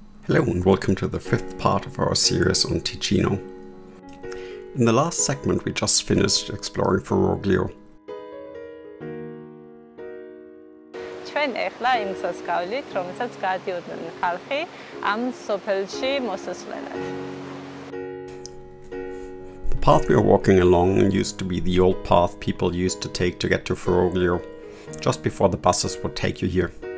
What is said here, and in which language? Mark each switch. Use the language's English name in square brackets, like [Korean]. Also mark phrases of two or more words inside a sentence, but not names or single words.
[English] Hello and welcome to the fifth part of our series on Ticino. In the last segment we just finished exploring Foroglio. [Georgian] ჩვენ ახლა იმ გზას გავვლით, რომელსაც გადიოდნენ ხალხი ამ სოფელში მოსასვლელად. [English] The path we are walking along used to be the old path people used to take to get to Foroglio, just before the buses would take you here.